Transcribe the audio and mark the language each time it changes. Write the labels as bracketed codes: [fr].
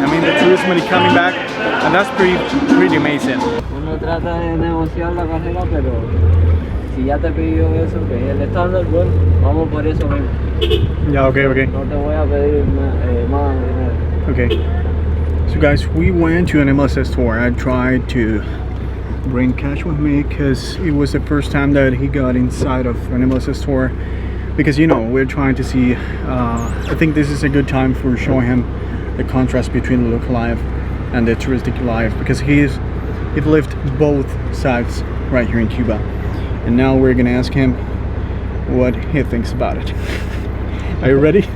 [en] I mean, the tourism is coming back, and that's pretty amazing. [es] Uno trata de negociar la carrera, pero si ya te pidió eso, que es el estándar, bueno, vamos por eso mismo. [en] Yeah, okay. [es] No te voy a pedir más dinero. [en] Okay. So guys, we went to an MLS store. I tried to bring Cash with me because it was the first time that he got inside of an MLS store, because you know we're trying to see I think this is a good time for showing him the contrast between the local life and the touristic life, because he's lived both sides right here in Cuba, and now we're gonna ask him what he thinks about it. Are you ready?